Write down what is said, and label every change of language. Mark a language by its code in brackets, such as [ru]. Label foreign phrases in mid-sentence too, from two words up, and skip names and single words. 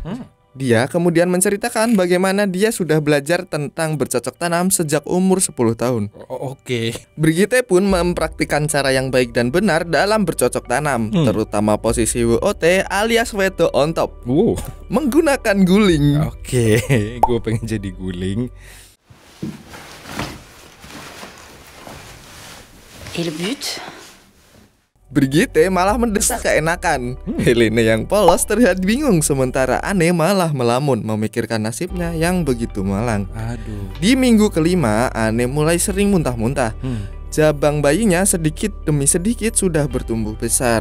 [id] Dia kemudian menceritakan bagaimana dia sudah belajar tentang bercocok tanam sejak umur 10 tahun. Oke. Brigitte pun mempraktikkan cara yang baik dan benar dalam bercocok tanam, terutama posisi WOT alias [en] Wedo on top, [id] menggunakan guling. Oke, gue pengen jadi guling. [fr] Et le but? [id] Brigitte malah mendesak keenakan. Helene yang polos terlihat bingung, sementara Anne malah melamun memikirkan nasibnya yang begitu malang. Aduh. Di minggu kelima, Anne mulai sering muntah-muntah. Jabang bayinya sedikit demi sedikit sudah bertumbuh besar.